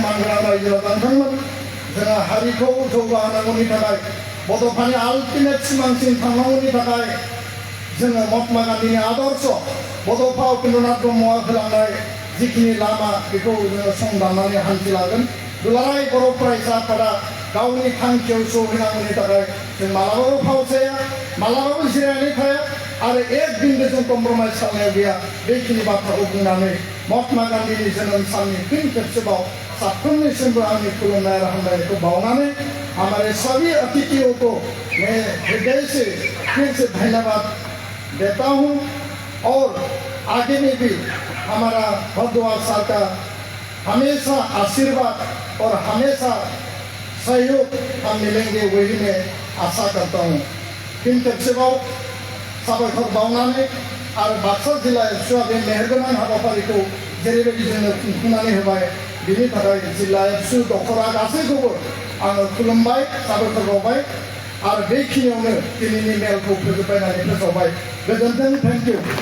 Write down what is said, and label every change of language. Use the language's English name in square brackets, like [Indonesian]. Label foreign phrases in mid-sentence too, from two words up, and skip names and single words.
[Bodo] मानगोनां रायजो राजा नोंथांमोन जोङो हारिखौ जौगाहोनांगौनि थाखाय बड'फानि आल्टिमेट सिमांसिम थांनांगौनि थाखाय जोङो महात्मा गान्धीनि आदर्श बड'फा उपेन्द्रनाथ ब्रह्मआ होलांनाय जिखिनि लामा बेखौ जोङो संदाननानै हान्थिलांगोन दुलाराय बर' फरायसा आफादा गावनि थांखियाव सौहैनांगौनि थाखाय जों मालाबाबो फावसाया मालाबाबो जिरायनानै थाया आरो एक बिन्दुजों कम्प्रमाइज खालामनाय गैया बेखिनि बाथ्राखौ बुंनानै महात्मा गान्धीनि जोनोम साननि फिन खेबसेबाव साफ्रोमनिसिमबो आंनि खुलुमनाय आरो हामलायनायखौ बावनानै [Hindi] हमारे सभी अतिथियों को मैं हृदय से फिर से धन्यवाद देता हूँ और आगे में भी हमारा भरद्वाज साहब का हमेशा आशीर्वाद और हमेशा सहयोग हम मिलेंगे वही मैं आशा करता हूँ [Bodo] फिन खेबसेबाव साबायखर बावनानै आरो बाक्सा जिल्ला एबसुआ बे मेहेरगोनां हाबाफारिखौ जेरैबायदि जोंनो खुंफुंनानै होबाय बिनि थाखाय जिल्ला एबसु दखरा गासैखौबो आङो खुलुमबाय साबायखर बावबाय आरो बेखिनियावनो दिनैनि मेलखौ फोजोबबाय होननानै फोसावबाय गोजोन्थों [English] Thank you